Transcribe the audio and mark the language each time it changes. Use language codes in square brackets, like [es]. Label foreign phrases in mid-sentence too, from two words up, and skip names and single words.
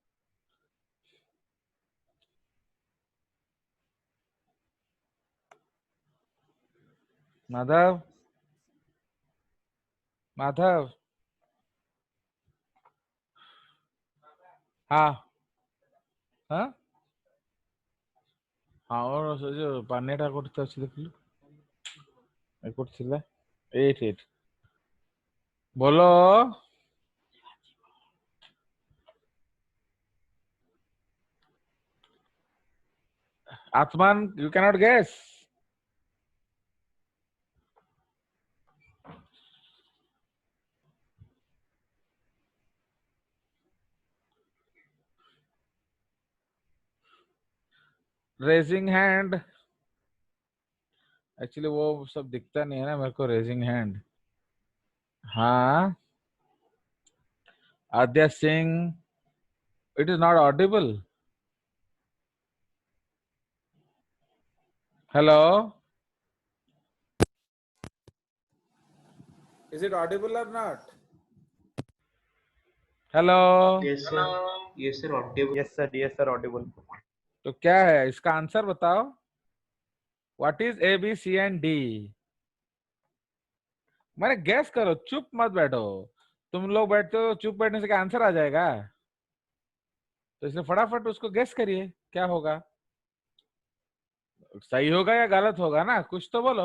[hi] माधव, माधव। हाँ हाँ हाँ, और [or] ସେ ଯୋଉ ପାନିଟା କୋଉଠି ତ ଅଛି ଦେଖିଲୁ, ଏ କୋଉଠି ଥିଲା, ଏଇଠି ଏଇଠି। [en] बोलो। आत्मान, you cannot guess. raising hand, [hi] एक्चुअली वो सब दिखता नहीं है ना मेरे को, [en] raising hand. [hi] हाँ, आद्या सिंह, [en] it is not audible. hello, is it audible or not? हेलो। Yes, sir. Yes, sir. Audible. Yes sir, audible. [hi] तो क्या है इसका आंसर बताओ, [en] what is A B C and D? [hi] मैंने गैस करो, चुप मत बैठो। तुम लोग बैठते हो, चुप बैठने से क्या आंसर आ जाएगा? तो इसलिए फटाफट उसको गैस करिए, क्या होगा, सही होगा या गलत होगा ना, कुछ तो बोलो।